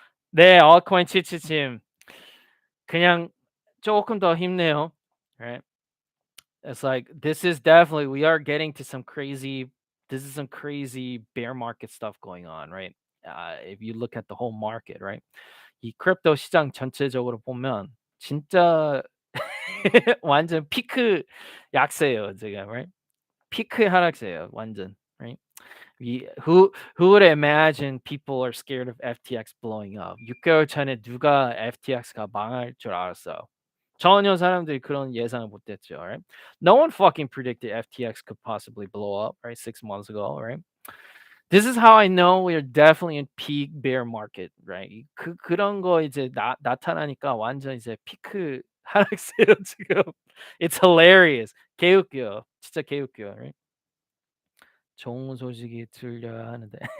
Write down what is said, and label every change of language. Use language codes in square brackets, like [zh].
[ko] 네, altcoin 치치침. 그냥 조금 더 힘내요. [en] Right? It's like this is definitely we are getting to some crazy. This is some crazy bear market stuff going on, right? If you look at the whole market, right? [ko] 이 크립토 시장 전체적으로 보면 진짜 완전 피크 약세예요, 지금, [en] right? [ko] 피크 하락세예요, 완전, [en] right? Who would imagine people are scared of FTX blowing up? [ko] 6개월 전에 누가 FTX가 망할 줄 알았어요? 전혀 사람들이 그런 예상을 못했죠, [en] right? No one fucking predicted FTX could possibly blow up, right? 6 months ago, right? This is how I know we are definitely in peak bear market, right? [ko] 그런 거 이제 나타나니까 완전 이제 피크 하락세요 지금. [en] It's hilarious. [ko] 개웃겨. 진짜 개웃겨, [en] right? [ko] 좋은 소식이 들려야 하는데.